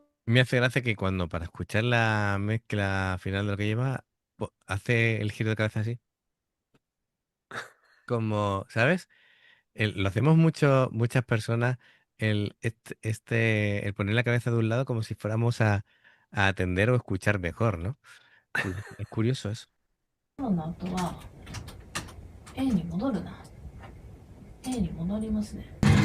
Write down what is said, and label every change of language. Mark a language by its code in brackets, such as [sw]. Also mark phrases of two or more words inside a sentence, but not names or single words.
[es] Me hace gracia que cuando para escuchar la mezcla final de lo que lleva, hace el giro de cabeza así. Como, ¿sabes? Lo hacemos muchas personas, el poner la cabeza de un lado como si fuéramos a atender o escuchar mejor, ¿no? Es curioso eso. [ja] の後は A に戻るな。A に戻りますね。